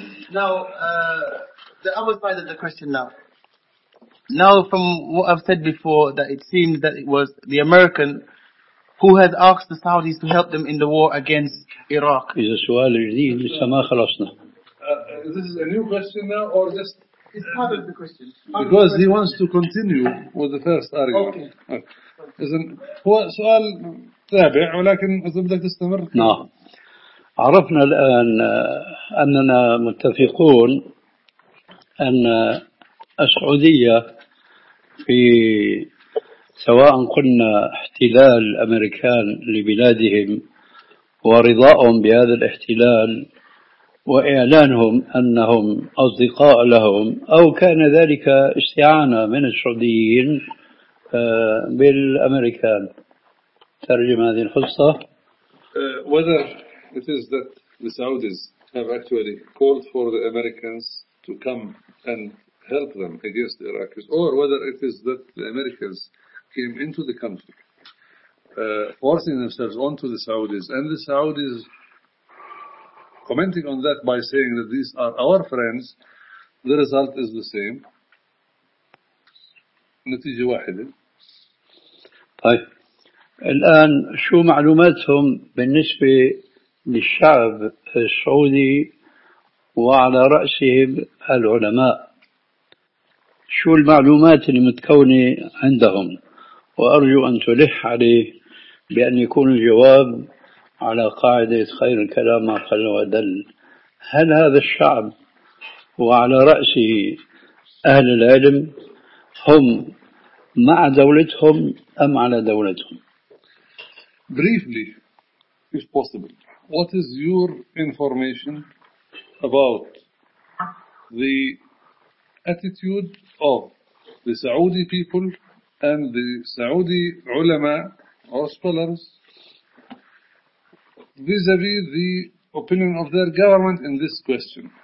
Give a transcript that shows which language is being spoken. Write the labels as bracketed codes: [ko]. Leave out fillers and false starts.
[en] Now, the other side of the question now. Now, from what I've said before, that it seems that it was the American... Who has asked the Saudis to help them in the war against Iraq? Is a [ar] سؤال جديد لسه ما خلصنا. [en] This is a new question now, or just it's part of the question? Because he wants to continue with the first argument. Okay. [ar] إذن هو سؤال تابع ولكن إذا بدك تستمر. نعم. عرفنا الآن أننا متفقون أن السعودية في سواء قلنا احتلال الأمريكان لبلادهم ورضاهم بهذا الاحتلال وإعلانهم أنهم أصدقاء لهم أو كان ذلك استعانة من السعوديين بالأمريكان ترجم هذه الخصة [en] whether it is that the Saudis have actually called for the Americans to come and help them against the Iraqis or whether it is that the Americans came into the country, forcing themselves onto the Saudis, and the Saudis commenting on that by saying that these are our friends, the result is the same. [ar] نتيجة واحدة. طيب. الآن شو معلوماتهم بالنسبة للشعب السعودي وعلى رأسهم العلماء؟ شو المعلومات اللي متكونة عندهم، وأرجو أن تلح علي بأن يكون الجواب على قاعدة خير الكلام ما قل ودل. هل هذا الشعب وعلى رأسه أهل العلم هم مع دولتهم أم على دولتهم؟ [en] Briefly, if possible, what is your information about the attitude of the Saudi people and the Saudi ulama or scholars vis-a-vis the opinion of their government in this question?